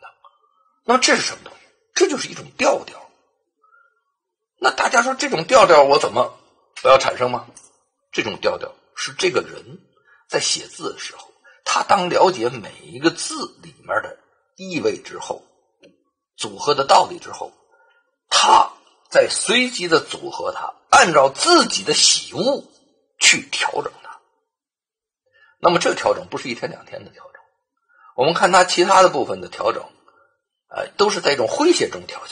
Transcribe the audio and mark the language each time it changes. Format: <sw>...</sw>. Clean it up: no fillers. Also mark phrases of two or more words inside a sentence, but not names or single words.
<zh>那麼這是什麼東西？這就是一種調調。那大家說這種調調我怎麼不要產生嗎？這種調調是這個人在寫字的時候，他當了解每一個字裡面的意味之後，組合的道理之後，他在隨機的組合它，按照自己的喜惡去調整它。那麼這個調整不是一天兩天的調整，我們看它其他的部分的調整都是在一種詼諧中調整。</zh>